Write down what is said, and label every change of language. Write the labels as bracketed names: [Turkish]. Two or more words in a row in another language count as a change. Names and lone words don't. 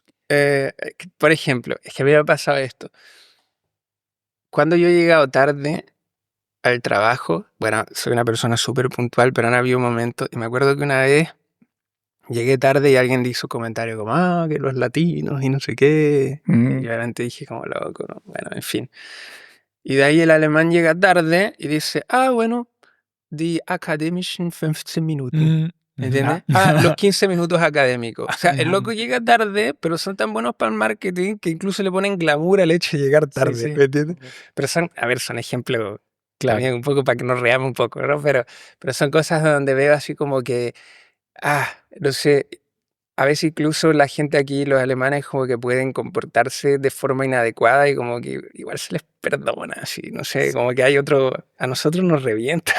[Spanish] Por ejemplo, es que me ha pasado esto. Cuando yo he llegado tarde al trabajo, bueno, soy una persona súper puntual, pero han habido momentos, y me acuerdo que una vez llegué tarde y alguien hizo un comentario como, que los latinos y no sé qué. Y yo obviamente dije como loco, ¿no? Bueno, en fin. Y de ahí el alemán llega tarde y dice, bueno, [German] die akademischen 15 Minuten. [Spanish] ¿Entiendes? Los 15 minutos académicos. O sea, el loco llega tarde, pero son tan buenos para el marketing que incluso le ponen glamour al hecho de llegar tarde. sí. ¿Me entiendes? Pero son ejemplos Claro. también un poco para que nos reamos un poco, ¿no? Pero son cosas donde veo así como que, no sé, a veces incluso la gente aquí, los alemanes, como que pueden comportarse de forma inadecuada y como que igual se les perdona, así, no sé, como que hay otro, a nosotros nos revientan.